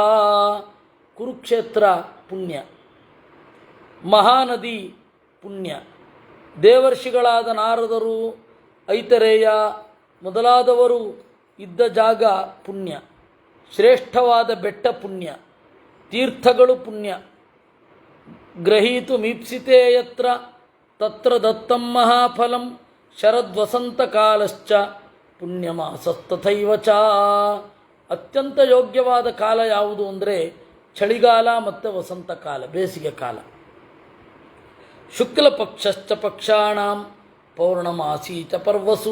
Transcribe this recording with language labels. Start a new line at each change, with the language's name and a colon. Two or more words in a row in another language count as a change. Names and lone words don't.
Kannada: ಕುರುಕ್ಷೇತ್ರ ಪುಣ್ಯ, ಮಹಾನದಿ ಪುಣ್ಯ, ದೇವರ್ಷಿಗಳಾದ ನಾರದರು, ಐತರೇಯ ಮೊದಲಾದವರು ಇದ್ದ ಜಾಗ ಪುಣ್ಯ, ಶ್ರೇಷ್ಠವಾದ ಬೆಟ್ಟ ಪುಣ್ಯ, ತೀರ್ಥಗಳು ಪುಣ್ಯ.
Sanskrit: ಗ್ರಹೀತು ಮೀಪ್ಸಿತೆ ಯತ್ರ ತತ್ರ ದತ್ತಂ ಮಹಾಫಲಂ ಶರದ್ವಸಂತ ಕಾಲಶ್ಚ ಪುಣ್ಯಮಾಸಸ್ತಥೈವ ಚ.
Kannada: ಅತ್ಯಂತ ಯೋಗ್ಯವಾದ ಕಾಲ ಯಾವುದು ಅಂದರೆ ಚಳಿಗಾಲ ಮತ್ತು ವಸಂತ ಕಾಲ, ಬೇಸಿಗೆ ಕಾಲ.
Sanskrit: ಶುಕ್ಲಪಕ್ಷಶ್ಚ ಪಕ್ಷಾಣಾಂ ಪೌರ್ಣಮಾಸಿ ಚ ಪರ್ವಸು.